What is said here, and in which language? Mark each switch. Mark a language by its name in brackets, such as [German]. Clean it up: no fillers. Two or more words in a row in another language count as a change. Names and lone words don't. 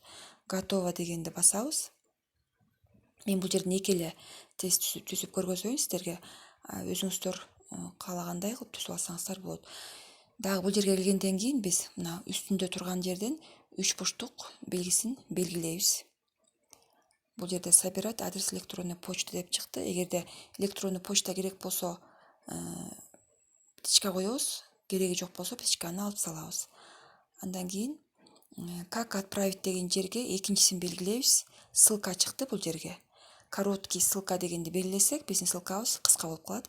[Kyrgyz] Готово дегенди басабыз. Мен бул жерден эки эле тест түзүп көргөзөйүн сиздерге. Өзүңүздөр каалагандай кылып түзүп алсаңыздар болот. Дагы бул жерге келгенден кийин биз мына үстүндө турган жерден 3 бурчтук белгисин белгилейбиз. Бул жерде [Russian] собирать адрес электронной почты [Kyrgyz] деп чыкты. Эгерде [Russian] электронный почта [Kyrgyz] керек болсо птичка коебуз, кереги жок болсо птичканы алып салабыз. Андан кийин [Russian] как отправить [Kyrgyz] деген жерге экинчисин белгилейбиз. Ссылка чыкты бул жерге. [Russian] Короткий ссылка [Kyrgyz] дегенди белгилесек, биздин ссылкабыз кыска болуп калат.